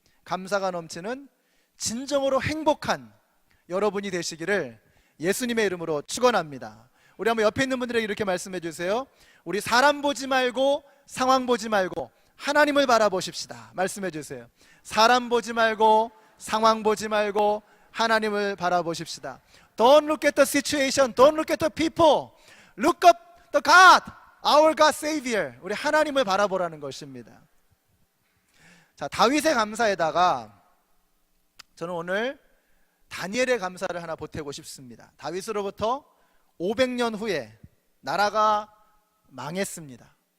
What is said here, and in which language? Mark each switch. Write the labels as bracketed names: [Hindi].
[Korean] 감사가 넘치는 진정으로 행복한 여러분이 되시기를 예수님의 이름으로 축원합니다. 우리 한번 옆에 있는 분들에게 이렇게 말씀해 주세요. 우리 사람 보지 말고 상황 보지 말고 하나님을 바라보십시다. 말씀해 주세요. 사람 보지 말고 상황 보지 말고 하나님을 바라보십시다. [English] Don't look at the situation, don't look at the people. Look up the God, our God Savior. [Korean] 우리 하나님을 바라보라는 것입니다. 자, 다윗의 감사에다가 저는 오늘 다니엘의 감사를 하나 보태고 싶습니다. 다윗으로부터 500년 후에 나라가 망했습니다.